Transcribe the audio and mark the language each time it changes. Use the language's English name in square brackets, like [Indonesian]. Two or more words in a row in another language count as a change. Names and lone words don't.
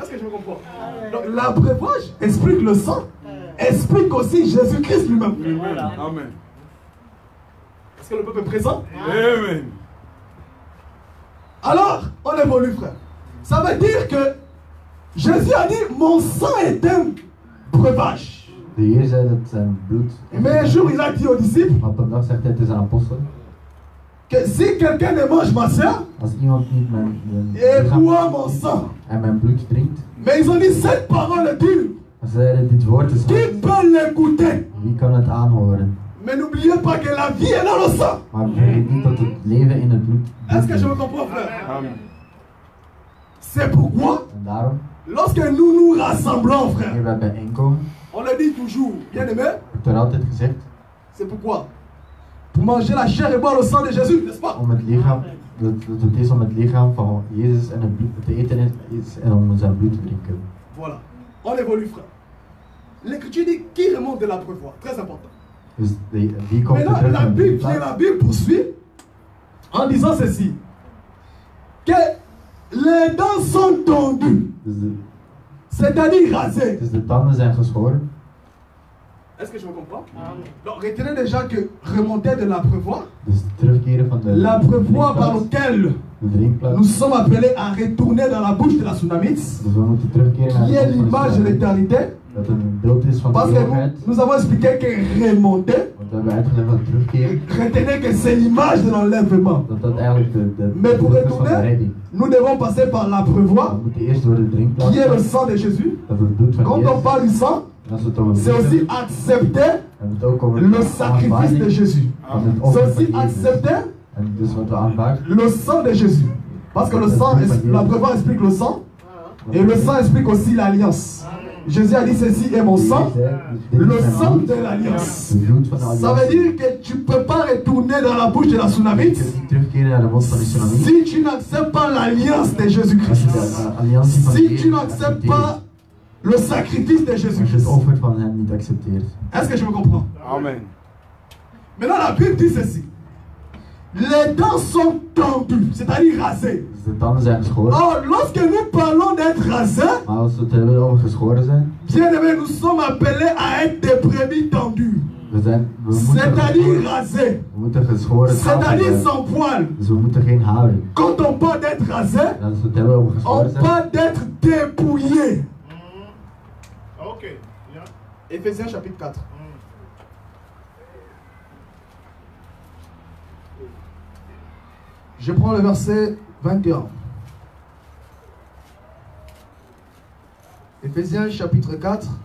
[French] Est-ce que je me comprends? Donc l'abreuvage explique le sang, explique aussi Jésus-Christ lui-même. Amen. Est-ce que le peuple est présent? Amen. Alors, on évolue, frère. Ça veut dire que Jésus a dit, mon sang est un breuvage. [Dutch] De Heer zei dat zijn bloed. [French] Mais un jour, il a dit aux disciples, [Dutch] Maar op een dag zegt hij tegen zijn apostelen: [French] que si quelqu'un ne mange ma chair [Dutch] als iemand niet mijn [French] et [Dutch] lichaam [French] boit mon sang, [Dutch] en mijn bloed drinkt, [French] mais ils ont dit cette parole est dure. [Dutch] dan zeiden dit woord is [French] Qui [Dutch] hard. [French] peut l'écouter? [Dutch] Wie kan het aanhoren? [French] Mais n'oubliez pas que la vie est dans le sang. [Dutch] Maar vergeet niet dat het leven in het bloed [French] Est-ce que je me [Dutch] is. [French] comprends, frère? Amen. C'est pourquoi, [Dutch] En daarom, [French] lorsque nous nous rassemblons, [Dutch] wanneer [French] frère, [Dutch] wij bijeenkomen, [French] on le dit toujours, bien aimé, [Dutch] wordt er altijd gezegd [French] c'est pourquoi? Pour manger la chair et boire le sang de Jésus, n'est-ce pas? [Dutch] om het lichaam, dat het is om het lichaam van Jezus en het bloed te eten is en om zijn bloed te drinken. [French] Voilà. On évolue, frère. L'écriture dit qui remonte de l'abreuvoir. Très important. [Dutch] Dus die komt er [French] Maintenant, [Dutch] terug [French] la [Dutch] van [French] Bible, [Dutch] de [French] la Bible poursuit en disant ceci. Que les dents sont tondues. C'est-à-dire rasées. [Dutch] Dus de tanden zijn geschoren. [French] Est-ce que je me comprends? Donc, retenez déjà que remonter de l'abreuvoir, [Dutch] Dus terugkeren van de [French] l'abreuvoir par [Dutch] drinkplaats, [French] lequel [Dutch] de drinkplaats. [French] nous sommes appelés à retourner dans la bouche de la tsunamite, [Dutch] Dus we moeten terugkeren naar [French] qui [Dutch] de [French] est [Dutch] grond van [French] l'image de [Dutch] Israël. [French] l'éternité. [Dutch] Dat een beeld is van de [French] Parce que [Dutch] eeuwigheid. [French] nous avons expliqué que remonter, [Dutch] Want we hebben uitgelegd dat terugkeren, [French] retenez que c'est l'image de l'enlèvement. [Dutch] dat eigenlijk de [French] Mais pour [Dutch] beeld is van de [French] retourner, [Dutch] redding. [French] nous devons passer par l'abreuvoir, [Dutch] We moeten eerst door de drinkplaats, [French] qui est le [Dutch] gaan, [French] sang de Jésus. [Dutch] dat het bloed van [French] Quand on [Dutch] Jezus. [French] parle du sang, [Dutch] En als we het over [French] c'est [Dutch] bloed [French] aussi [Dutch] hebben, [French] accepter [Dutch] dan hebben we het ook over [French] le sacrifice de Jésus. [Dutch] van het [French] C'est [Dutch] offer [French] aussi [Dutch] van Jezus. [French] accepter [Dutch] En dus wat we aanvaarden, [French] le sang de Jésus. Parce que le sang, l'abreuvoir explique le sang. Et le sang explique aussi l'alliance. Jésus a dit ceci est mon sang, le sang de l'alliance. [Dutch] het bloed van de [French] Ça veut dire que tu ne peux pas retourner dans la bouche de la [Dutch] Je [French] tsunamite [Dutch] kunt niet terugkeren naar de mond van de tsunami. [French] si tu n'acceptes pas l'alliance de [Dutch] Als [French] Jésus-Christ. [Dutch] je de alliantie van [French] Si [Dutch] Jezus [French] tu n'acceptes [Dutch] accepteert. [French] pas le sacrifice de [Dutch] Als je het [French] Jésus-Christ. [Dutch] offer van hem niet accepteert. [French] Est-ce que je me comprends? Amen. Maintenant, la Bible dit ceci. Les dents sont tendues, c'est-à-dire rasées. [Dutch] Dus de tanden zijn geschoren. [French] Or, lorsque nous parlons d'être rasés, [Dutch] Maar als we het hebben over geschoren zijn, [French] bien aimé, nous sommes appelés à être des brebis tendues. [Dutch] we moeten [French] C'est-à-dire [Dutch] geschoren, [French] rasés. [Dutch] we moeten geschoren schapen [French] C'est-à-dire [Dutch] zijn. [French] sans poil. [Dutch] Dus we moeten geen haren. [French] Quand on parle d'être rasé, [Dutch] En als we het hebben over [French] on [Dutch] geschoren zijn, [French] parle d'être dépouillé. [English] Ok. Yeah. [French] Éphésiens chapitre 4. Je prends le verset 21. Éphésiens chapitre 4.